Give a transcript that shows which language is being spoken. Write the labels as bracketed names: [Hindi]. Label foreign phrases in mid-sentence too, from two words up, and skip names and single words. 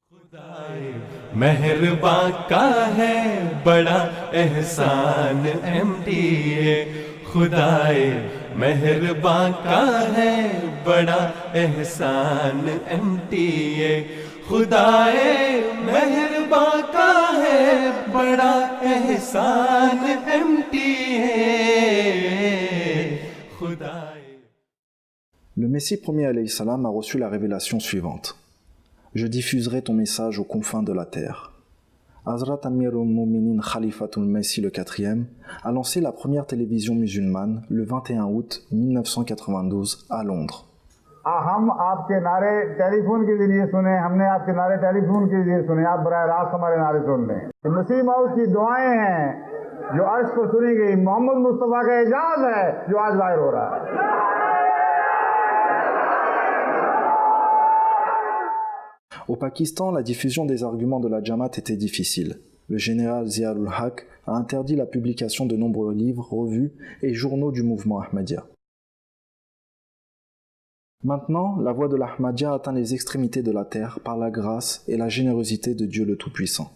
[Urdu] مہربان کا ہے بڑا احسان ایم ٹی اے خدائے مہربان کا ہے بڑا احسان ایم ٹی اے خدائے مہربان کا ہے بڑا احسان ایم ٹی اے خدائے. [French] Le Messie premier [Arabic] عليه السلام [French] a reçu la révélation suivante. Je diffuserai ton message aux confins de la terre. Hazrat Amir al-Mu'minin Khalifatul Messi le quatrième a lancé la première télévision musulmane le 21 août 1992 à Londres. [Urdu] ہم آپ کے نعرے ٹیلیفون کے ذریعے سنے، ہم نے آپ کے نعرے ٹیلیفون کے ذریعے سنے، آپ براہِ راست ہمارے نعرے سن لیں. مسیح موعود کی دعائیں ہیں جو عرش پر سنی گئی، محمد مصطفیٰ کا اعجاز ہے جو آج ظاہر ہو رہا ہے. [French] Au Pakistan, la diffusion des arguments de la Jamaat était difficile. Le général Zia-ul-Haq a interdit la publication de nombreux livres, revues et journaux du mouvement Ahmadiyya. Maintenant, la voix de l'Ahmadiyya atteint les extrémités de la terre par la grâce et la générosité de Dieu le Tout-Puissant.